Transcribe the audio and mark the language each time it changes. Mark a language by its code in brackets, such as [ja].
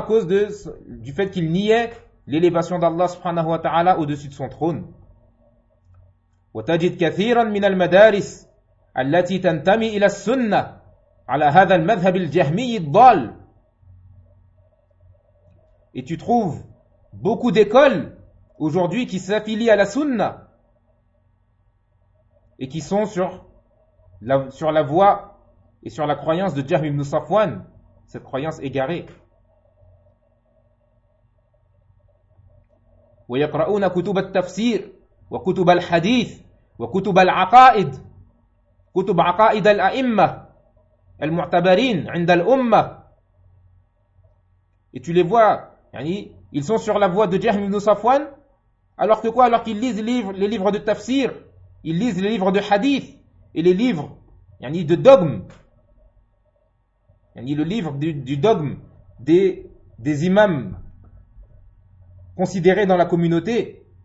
[fr] Du fait qu'il niait l'élévation d'Allah subhanahu wa ta'ala au-dessus de son trône. [ar] وتجد كثيرا من المدارس التي تنتمي الى السنه على هذا المذهب الجهمي الضال. [fr] Et tu trouves beaucoup d'écoles aujourd'hui qui s'affilient à la sunna et qui sont sur la voie et sur la croyance de Jahm ibn Safwan, cette croyance égarée. [ar] ويقرؤون كتب التفسير وكتب الحديث وكتب العقائد كتب عقائد الأئمة المعتبرين عند الأمة [fr] Et tu les vois, ils sont sur la voie de Jahm ibn Safwan, alors que quoi? Alors qu'ils lisent les livres de tafsir, ils lisent les livres de hadith et les livres, de dogme. Le livre du dogme des imams considérés dans la communauté.